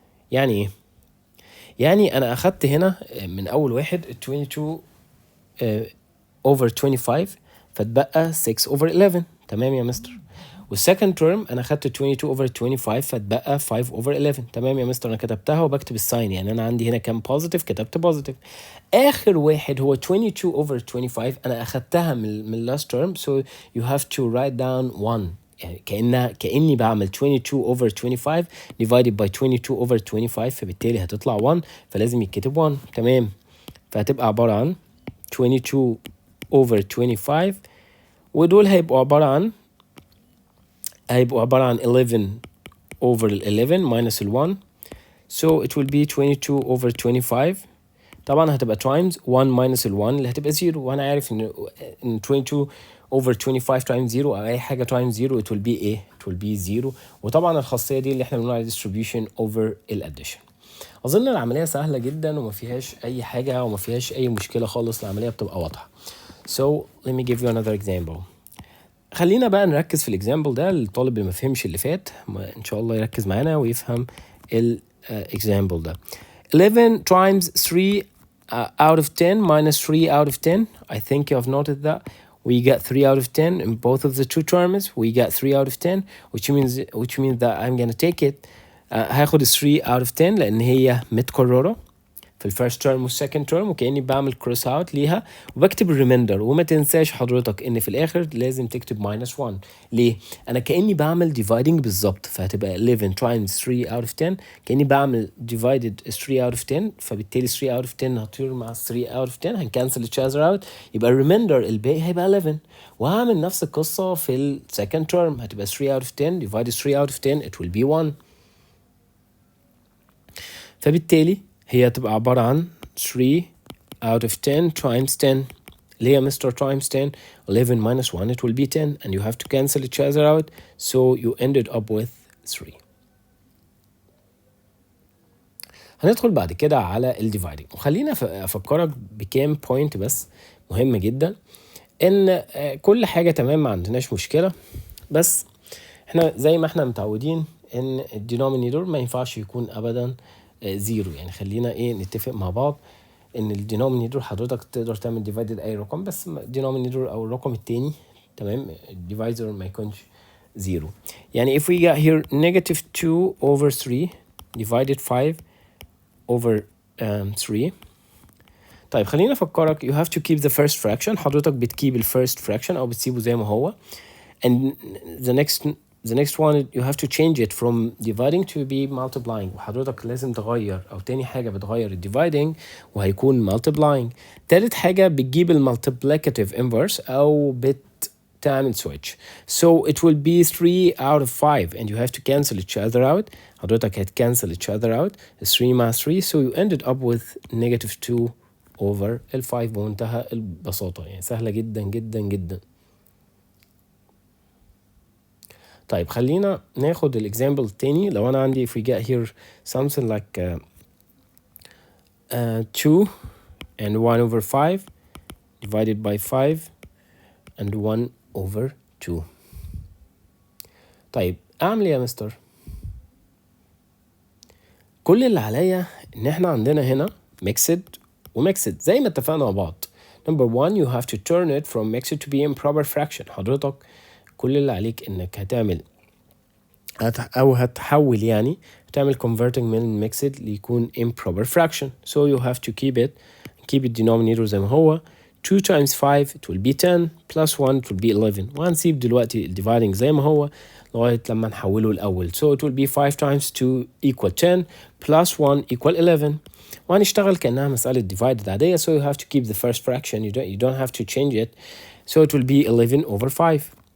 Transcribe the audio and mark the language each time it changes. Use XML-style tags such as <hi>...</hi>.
<ar>يعني ايه؟ يعني انا اخدت هنا من اول واحد ال 22 over 25 فتبقى 6 over 11. تمام يا مستر. والسكند تيرم انا اخدت 22 over 25 فتبقى 5 over 11. تمام يا مستر. انا كتبتها وبكتب الساين يعني انا عندي هنا كام بوزيتيف كتبت بوزيتيف. اخر واحد هو 22 over 25 انا اخدتها من last term</ar> <en>so you have to write down 1</en> <ar>يعني كأني بعمل 22 over 25 divided by 22 over 25 فبالتالي هتطلع 1 فلازم يتكتب 1. تمام. فهتبقى عبارة عن</ar> <en>22 over 25</en> <ar>ودول هيبقوا عبارة عن</ar> <en>11 over 11 minus 1 so it will be 22 over 25.</en> <ar>طبعا هتبقى times 1 minus 1 اللي هتبقى 0 وانا عارف ان 22 over 25 times 0 او اي حاجه times 0</ar> <en>it will be</en> <ar>ايه؟ it will be 0. وطبعا الخاصيه دي اللي احنا بنقول عليها distribution over الاديشن. اظن العمليه سهله جدا وما فيهاش اي حاجه وما فيهاش اي مشكله خالص. العمليه بتبقى واضحه.</ar> <en>so let me give you another example.</en> <ar>خلينا بقى نركز في الاكزامبل ده. الطالب اللي ما فهمش اللي فات ان شاء الله يركز معانا ويفهم</ar> <en>example ده. 11 times 3 out of 10 minus 3 out of 10. I think you have noted that. We get 3 out of 10 in both of the two terms. We get 3 out of 10, which means that I'm gonna take it.</en> <ar>هاخد 3 out of 10 لأن هي متكررة في الفيرست تيرم والسكند تيرم، وكأني بعمل كروس اوت ليها وبكتب الريميندر. وما تنساش حضرتك ان في الاخر لازم تكتب minus 1. ليه؟ انا كأني بعمل dividing بالظبط، فهتبقى 11 times 3 out of 10 كأني بعمل divided 3 out of 10، فبالتالي 3 out of 10 هطير مع 3 out of 10 هنكنسل each other out، يبقى الريميندر الباقي هيبقى 11. وهعمل نفس القصة في السكند تيرم، هتبقى 3 out of 10 divided 3 out of 10</ar> <en>it will be 1.</en> <ar>فبالتالي هي تبقى عبارة عن 3 out of 10 times 10 اللي هي Mr.</ar> <en>times 10. 11 minus 1</en> <ar>it will be 10 and you have to cancel each other out, so you ended up with 3. هندخل بعد كده على الديفايدنج، وخلينا أفكرك بكام بوينت بس مهم جدا. إن كل حاجة تمام ما عندناش مشكلة، بس احنا زي ما احنا متعودين إن الدينومينيتور ما ينفعش يكون أبدا زيرو. يعني خلينا نتفق مع بعض ان الدينومينيتور حضرتك تقدر تعمل ديفايدد اي رقم، بس الدينومينيتور او الرقم التاني تمام الديفايزر ما يكونش زيرو. يعني</ar> <en>if we got here negative 2 over 3 divided 5 over 3.</en> <ar>طيب خلينا افكرك</ar> <en>you have to keep the first fraction.</en> <ar>حضرتك بتكيب الفيرست fraction او بتسيبه زي ما هو،</ar> <en>and the next one you have to change it from dividing to be multiplying.</en> <ar>وحضرتك لازم تغير، او تاني حاجة بتغير dividing وهيكون multiplying. تالت حاجة بتجيب multiplicative inverse او بتعمل switch.</ar> <en>So it will be 3 out of 5 and you have to cancel each other out. حضرتك هتcancel each other out 3 مع 3 so you ended up with negative 2 over 5</en> <ar>بمنتهى البساطة. يعني سهلة جدا جدا جدا. طيب خلينا ناخد الاكزامبل التاني. لو انا عندي</ar> <en>if we get here something like 2 and 1 over 5 divided by 5 and 1 over 2.</en> <ar>طيب اعمل ايه يا مستر؟ كل اللي عليا ان احنا عندنا هنا mixed وميكسد زي ما اتفقنا مع بعض.</ar> <en>Number 1 you have to turn it from mixed to be improper fraction.</en> <ar>حضرتك كل اللي عليك انك هتحول، يعني هتعمل converting من mixed ليكون improper fraction.</ar> <en>So you have to keep it denominator</en> <ar>زي ما هو.</ar> <en>2 times 5 it will be 10 plus 1 it will be 11.</en> <ar>وهنسيب دلوقتي dividing زي ما هو لغاية لما نحوله الأول.</ar> <en>So it will be 5 times 2 equal 10 plus 1 equal 11.</en> <ar>وهنشتغل كأنها مسألة divided عادية.</ar> <en>So you have to keep the first fraction. You don't have to change it. So it will be 11 over 5.</en>